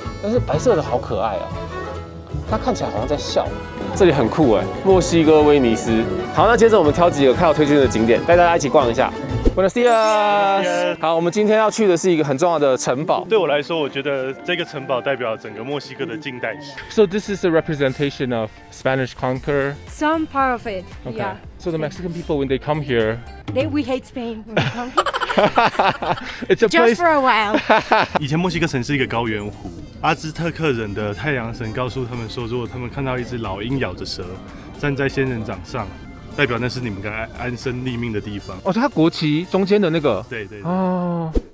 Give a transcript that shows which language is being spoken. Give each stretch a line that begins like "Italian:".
Chinese: 但是白色的好可爱啊，它看起来好像在笑。这里很酷哎，墨西哥威尼斯。好，那接着我们挑几个看到推荐的景点，带大家一起逛一下。
Spanish: Buenos dias。
Chinese: 好，我们今天要去的是一个很重要的城堡。对我来说，我觉得这个城堡代表整个墨西哥的近代史。
English: So this is a representation of Spanish conquer. Some part of it, yeah. So the Mexican people when they come here, We hate Spain when we come here. it's a Just for a while.
Chinese: 以前墨西哥城是一个高原湖，阿兹特克人的太阳神告诉他们说，如果他们看到一只老鹰咬着蛇站在仙人掌上，代表那是你们该安身立命的地方。哦，它国旗中间的那个。对对。哦。